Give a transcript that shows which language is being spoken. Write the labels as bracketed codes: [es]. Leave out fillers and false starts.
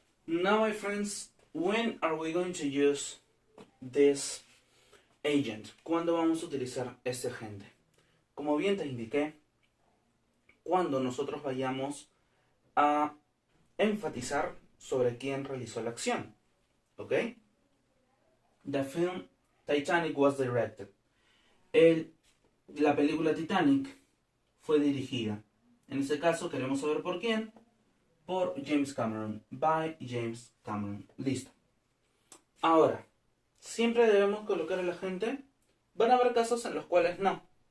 [en] Now, my friends, when are we going to use this agent? [es] ¿Cuándo vamos a utilizar este agente? Como bien te indiqué, cuando nosotros vayamos a enfatizar sobre quién realizó la acción. ¿Ok? [en] The film Titanic was directed. [es] La película Titanic fue dirigida. En este caso queremos saber por quién. Por James Cameron. By James Cameron. Listo. Ahora, ¿siempre debemos colocar el agente? Van a haber casos en los cuales no.